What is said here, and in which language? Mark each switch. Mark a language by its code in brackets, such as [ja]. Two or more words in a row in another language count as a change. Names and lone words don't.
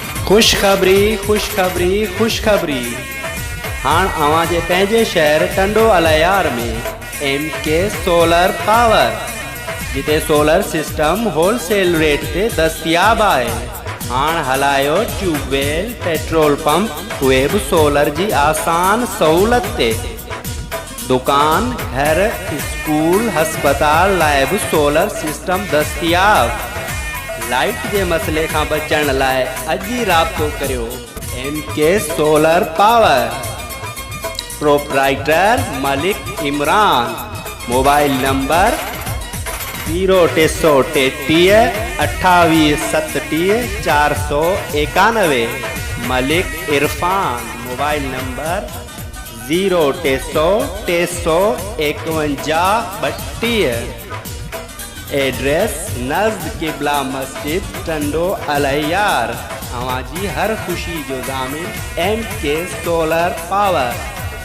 [sd] खुशखबरी खुशखबरी खुशखबरी। हाँ अवां जे पंहिंजे शहर टंडो अलायार में MK सोलर पावर जिते [en] solar system wholesale rate [sd] ते दस्तियाब है। हाँ हलायो ट्यूबवेल पेट्रोल पंप उहे भी सोलर जी आसान सहूलत ते। दुकान घर स्कूल हस्पताल लाइ भी [en] solar system [sd] दस्तियाब। [ur] لائٹ کے مسلے کا [sd] बचण लाइ अज ही राब्तो करियो MK सोलर पावर। प्रोप्राइटर मलिक इमरान। [en] mobile number 0333 28 37 491. Malik Irfan. mobile number 0300 351 32. [sd] एड्रेस नज़द किबला मस्जिद टंडो अलायार। अवां जी हर खुशी जो दामिन MK सोलर पावर।